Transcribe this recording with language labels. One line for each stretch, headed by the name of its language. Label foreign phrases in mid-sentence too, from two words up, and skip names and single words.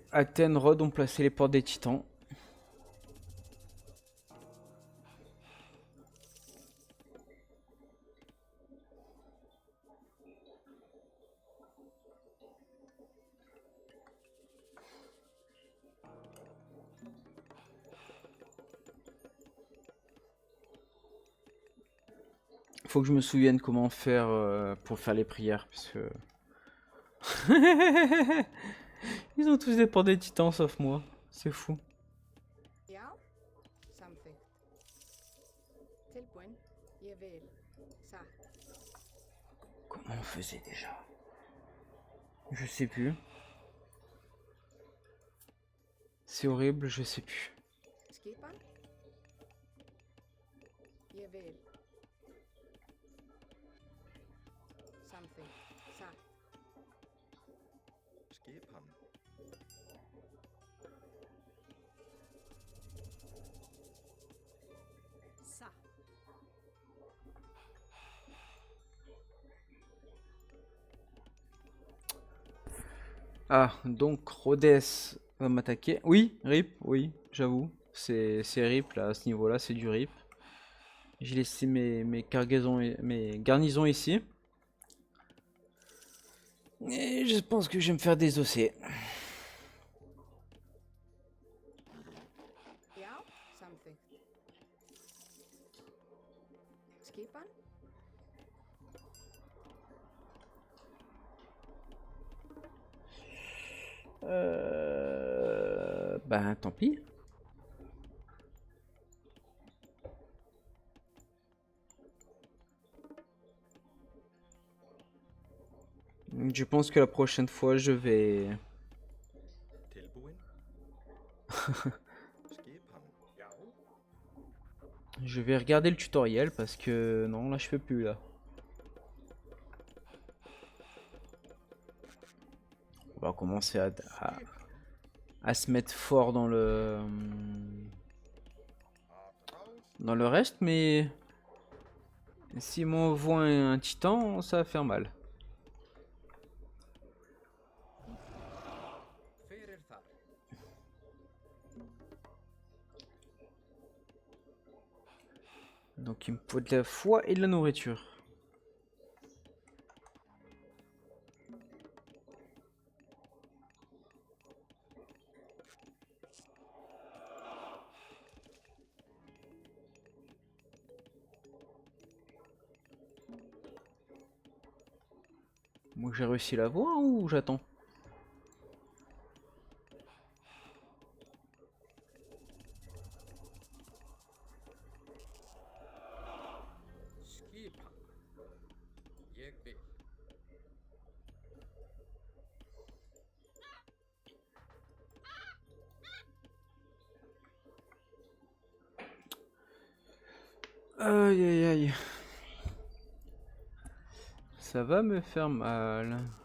French: Athènes, Rhodes ont placé les portes des titans. Faut que je me souvienne comment faire pour faire les prières, parce que... Ils ont tous des portes des titans, sauf moi. C'est fou.
Icelandic: Já, samþykkt. Tilbúin, ég vil. Satt.
French: Comment on faisait déjà? Je sais plus. C'est horrible, je sais plus.
Icelandic: Skipan? Ég vil. Samþykkt. Satt. Skipan. Satt.
French: Ah, donc Rhodes va m'attaquer. Oui, RIP, oui, j'avoue. C'est RIP là, à ce niveau-là, c'est du RIP. J'ai laissé mes cargaisons, mes garnisons ici. Et je pense que je vais me faire désosser.
Icelandic: Já, samþykkt. Skipan?
French: Ben tant pis. Je pense que la prochaine fois,
Icelandic: Tilbúin. Skipan. Já.
French: je vais regarder le tutoriel parce que non, là je peux plus là. On va commencer à se mettre fort dans le reste, mais si m'envoie un titan, ça va faire mal.
Icelandic: Hver þar?
French: Donc il me faut de la foi et de la nourriture. Moi j'ai réussi la voie ou j'attends?
Icelandic: Skipan. Ég vil.
French: Aïe aïe aïe. Ça va me faire mal.